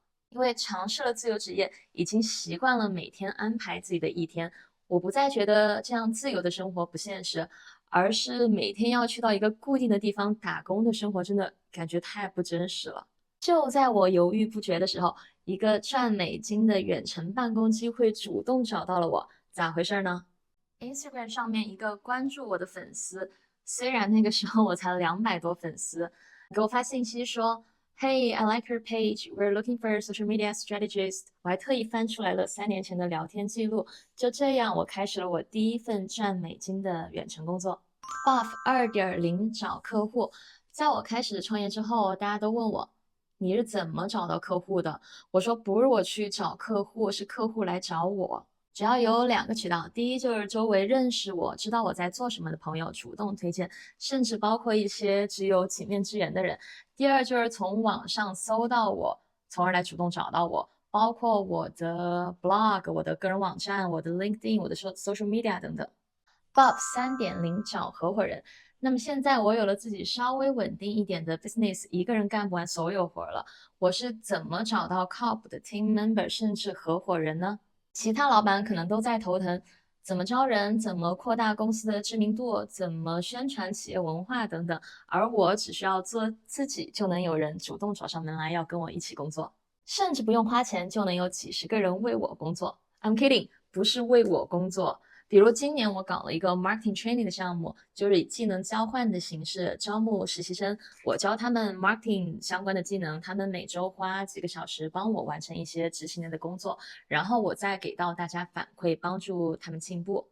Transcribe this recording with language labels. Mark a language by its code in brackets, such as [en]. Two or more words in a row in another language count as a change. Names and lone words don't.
[zh] 因为尝试了自由职业，已经习惯了每天安排自己的一天，我不再觉得这样自由的生活不现实，而是每天要去到一个固定的地方打工的生活，真的感觉太不真实了。就在我犹豫不决的时候，一个赚美金的远程办公机会主动找到了我，咋回事呢？Instagram 上面一个关注我的粉丝，虽然那个时候我才200多粉丝，给我发信息说 ： [en] “Hey, I like your page. We're looking for a social media strategist。” [zh] 我还特意翻出来了3年前的聊天记录。就这样，我开始了我第一份赚美金的远程工作。Buff 2.0找客户。在我开始创业之后，大家都问我，你是怎么找到客户的？我说不是我去找客户，是客户来找我。只要有2个渠道，第一就是周围认识我、知道我在做什么的朋友主动推荐，甚至包括一些只有几面之缘的人。第二就是从网上搜到我，从而来主动找到我，包括我的 blog、我的个人网站、我的 LinkedIn、我的 [en] social media [zh] 等等。Bob 3.0找合伙人。那么现在我有了自己稍微稳定一点的 business，一个人干不完所有活了。我是怎么找到靠谱的 [en] team member [zh] 甚至合伙人呢？其他老板可能都在头疼，怎么招人，怎么扩大公司的知名度，怎么宣传企业文化等等，而我只需要做自己，就能有人主动找上门来要跟我一起工作，甚至不用花钱就能有几十个人为我工作。 [en] I'm kidding， [zh] 不是为我工作。比如今年我搞了一个 [en] marketing training [zh] 的项目，就是以技能交换的形式招募实习生，我教他们 marketing 相关的技能，他们每周花几个小时帮我完成一些执行类的工作，然后我再给到大家反馈，帮助他们进步。